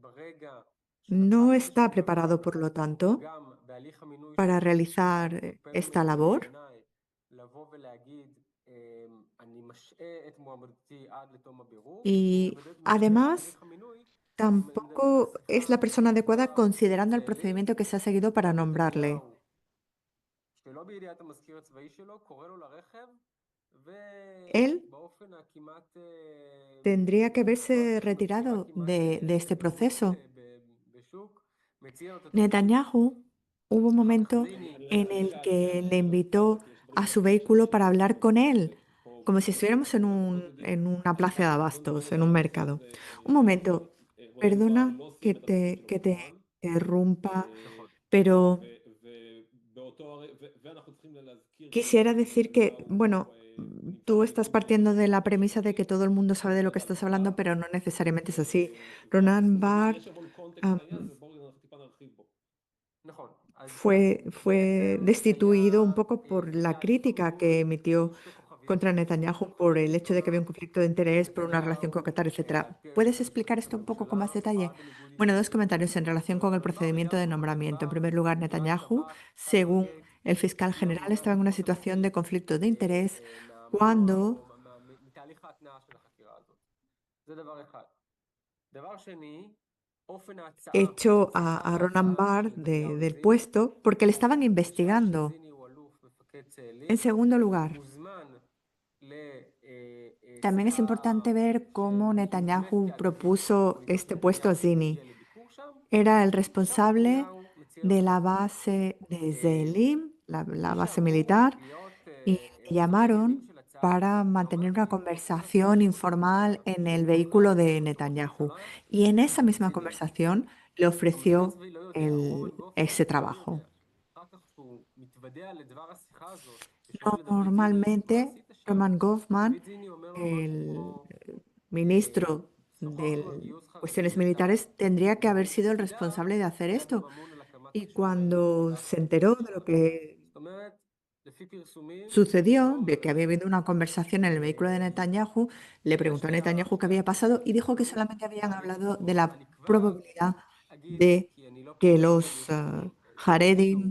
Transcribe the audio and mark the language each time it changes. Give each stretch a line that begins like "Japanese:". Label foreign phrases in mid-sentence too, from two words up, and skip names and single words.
Spanish: no está preparado, por lo tanto, para realizar esta labor y además tampoco es la persona adecuada considerando el procedimiento que se ha seguido para nombrarle.
Hebrew: שלא בידיעת המזכיר הצבאי שלו, קורא לו לרכב,
Spanish: Él
Hebrew: ובאופן הכמעט
Spanish: tendría que haberse
Hebrew: סיטואציה מצחיקה
Spanish: retirado
Hebrew: כמעט
Spanish: de este
Hebrew: בתרבות
Spanish: proceso.
Hebrew: בשוק, מציע לו את התפקיד.
Spanish: Netanyahu hubo un
Hebrew: אחר כך
Spanish: momento
Hebrew: זיני
Spanish: en
Hebrew: רכב
Spanish: el
Hebrew: משל,
Spanish: que le invitó a su vehículo para hablar con él, como si estuviéramos en una plaza de abastos, en un mercado. Un momento, perdona que te interrumpa,
Hebrew: נכון.
Spanish: pero quisiera decir que, bueno, tú estás partiendo de la premisa de que todo el mundo sabe de lo que estás hablando, pero no necesariamente es así. Ronan Bar am,
Hebrew: נכון. אז
Spanish: fue destituido un
Hebrew: היה
Spanish: poco por la
Hebrew: באותו
Spanish: crítica que
Hebrew: מינוי היו
Spanish: emitió
Hebrew: שתי כוכביות.
Spanish: contra
Hebrew: הכוכבית
Spanish: Netanyahu por el
Hebrew: הראשונה
Spanish: hecho de que había un conflicto de interés por una relación con
Hebrew: נתניהו
Spanish: Qatar, etcétera.
Hebrew: על פי
Spanish: ¿Puedes
Hebrew: היועץ
Spanish: explicar
Hebrew: המשפטי
Spanish: esto un poco con
Hebrew: לממשלה,
Spanish: más detalle?
Hebrew: פעל בניגוד
Spanish: Bueno, dos
Hebrew: עניינים
Spanish: comentarios en relación con el
Hebrew: ורונן בר
Spanish: procedimiento
Hebrew: היה
Spanish: de
Hebrew: רונן
Spanish: nombramiento. En
Hebrew: בר,
Spanish: primer lugar,
Hebrew: חקירת
Spanish: Netanyahu,
Hebrew: שב"כ,
Spanish: según
Hebrew: סייברגייט,
Spanish: el fiscal
Hebrew: הוציאה
Spanish: general,
Hebrew: רונן
Spanish: estaba en una
Hebrew: מחוסר
Spanish: situación de
Hebrew: תפקיד
Spanish: conflicto de interés
Hebrew: מהמנוע
Spanish: cuando
Hebrew: או מתהליך ההתנעה של החקירה הזאת. זה דבר אחד. דבר שני, אופן ההצעה,
Spanish: echó
Hebrew: שיחת
Spanish: a Ronan
Hebrew: ההצעה של
Spanish: Bar
Hebrew: נתניהו
Spanish: del
Hebrew: לזיני,
Spanish: puesto porque le estaban
Hebrew: בשעה
Spanish: investigando.
Hebrew: שזיני הוא אלוף מפקד
Spanish: En
Hebrew: צאלים,
Spanish: segundo lugar,
Hebrew: מוזמן
Spanish: también es
Hebrew: לשיחה
Spanish: importante ver cómo
Hebrew: שנדמית
Spanish: Netanyahu
Hebrew: כעדיפות
Spanish: propuso
Hebrew: פוליטית
Spanish: este puesto a
Hebrew: לנתניהו
Spanish: Zini.
Hebrew: להגיע לביקור שם,
Spanish: Era el
Hebrew: ושם
Spanish: responsable
Hebrew: נתניהו מציע לו
Spanish: de
Hebrew: את
Spanish: la
Hebrew: התפקיד.
Spanish: base de
Hebrew: אה,
Spanish: Zelim, la
Hebrew: מי
Spanish: base
Hebrew: שאמור
Spanish: militar,
Hebrew: להיות
Spanish: y le
Hebrew: עורך הדין
Spanish: llamaron
Hebrew: של הצעת
Spanish: para mantener una
Hebrew: היועמ"שים הוא הצוות
Spanish: conversación
Hebrew: בראשות ראש
Spanish: informal
Hebrew: הממשלה.
Spanish: en el
Hebrew: מונה
Spanish: vehículo de
Hebrew: בראשות ראש
Spanish: Netanyahu.
Hebrew: הממשלה
Spanish: Y en esa misma
Hebrew: זיני.
Spanish: conversación le
Hebrew: המזכיר
Spanish: ofreció
Hebrew: הצבאי לא יודע, רומן גופמן
Spanish: ese
Hebrew: לא
Spanish: trabajo.
Hebrew: יודע. אחר כך שהוא מתוודע לדבר השיחה הזאת, ושואל לדוד זיני, מה
Spanish: Normalmente,
Hebrew: עשית שם?
Spanish: Roman Goffman,
Hebrew: דוד זיני אומר לו משהו
Spanish: el
Hebrew: כמו,
Spanish: ministro
Hebrew: שוחחנו על
Spanish: de
Hebrew: גיוס
Spanish: cuestiones
Hebrew: חרדים לצה"ל.
Spanish: militares, tendría que haber sido el
Hebrew: ותדע,
Spanish: responsable de hacer
Hebrew: היה גם
Spanish: esto.
Hebrew: אמון על הקמת
Spanish: Y
Hebrew: השומר
Spanish: cuando
Hebrew: באגף
Spanish: se enteró de lo
Hebrew: השב"כ.
Spanish: que
Hebrew: זאת אומרת, לפי פרסומים,
Spanish: sucedió,
Hebrew: לא
Spanish: de que había
Hebrew: באמת
Spanish: habido una conversación en el vehículo de Netanyahu, le preguntó a Netanyahu qué
Hebrew: שתי
Spanish: había pasado y
Hebrew: הפרסומים
Spanish: dijo que
Hebrew: הללו,
Spanish: solamente habían
Hebrew: תהליך
Spanish: hablado de
Hebrew: טיפוס,
Spanish: la
Hebrew: אני כבר
Spanish: probabilidad
Hebrew: אגיד,
Spanish: de
Hebrew: כי אני לא
Spanish: que
Hebrew: פרשן
Spanish: los
Hebrew: גדול, יש איזשהו